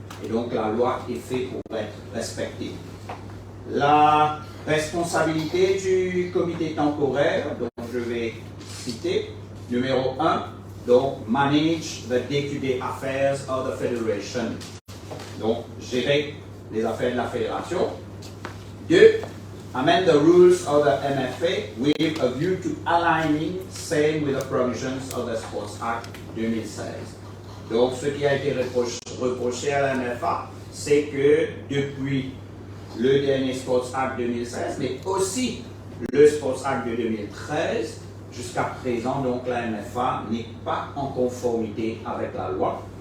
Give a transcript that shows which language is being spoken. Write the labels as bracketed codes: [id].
[fr] Et donc la loi est faite pour être respectée. La responsabilité du comité temporaire, donc je vais citer, numéro 1, donc [en] manage the day-to-day affairs of the Federation. [fr] Donc, gérer les affaires de la fédération. 2. [en] Amend the rules of the MFA with a view to aligning same with the provisions of the Sports Act 2016. [fr] Donc, ce qui a été reproché à la MFA, c'est que depuis le dernier Sports Act 2016, mais aussi le Sports Act de 2013, jusqu'à présent, donc la MFA n'est pas en conformité avec la loi.